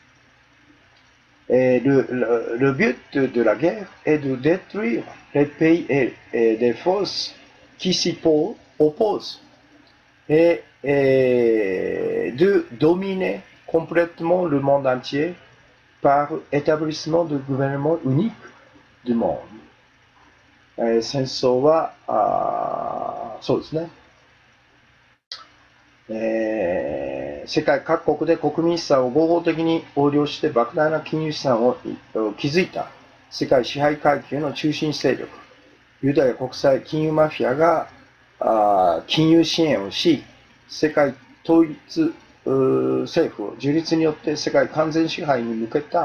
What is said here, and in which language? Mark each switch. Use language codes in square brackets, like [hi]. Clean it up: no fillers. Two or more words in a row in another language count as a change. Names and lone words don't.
[fr] Et le but de la guerre est de détruire les pays et les forces qui s'y opposent et de dominer complètement le monde entier par établissement du gouvernement unique du monde. [ja] 戦争はそうですね。世界各国で国民資産を合法的に横領して莫大な金融資産を築いた世界支配階級の中心勢力、ユダヤ国際金融マフィアが金融支援をし、世界統一政府樹立によって世界完全支配に向